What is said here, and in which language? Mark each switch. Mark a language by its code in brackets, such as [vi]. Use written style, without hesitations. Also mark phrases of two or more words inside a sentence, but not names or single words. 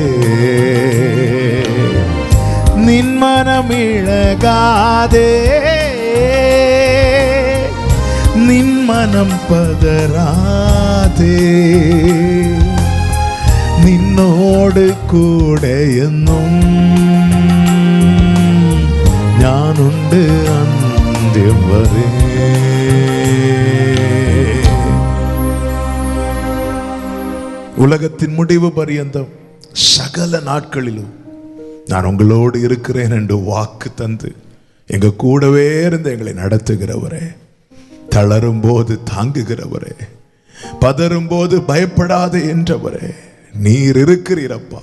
[ml] നിൻ മനമിളകാതെ, നിൻ മനം പതരാതെ, നിന്നോട് കൂടെ എന്നും ഞാനുണ്ട് അന്ത്യം വരെ. [ta] உலகத்தின் முடிவு பரியந்தம் சகல நாட்களிலும் நான் உங்களோடு இருக்கிறேன் என்று வாக்கு தந்து எங்க கூடவே இருந்து எங்களை நடத்துகிறவரே, தளரும் போது தாங்குகிறவரே, பதறும் போது பயப்படாதே என்றவரே, நீர் இருக்கிறீரப்பா.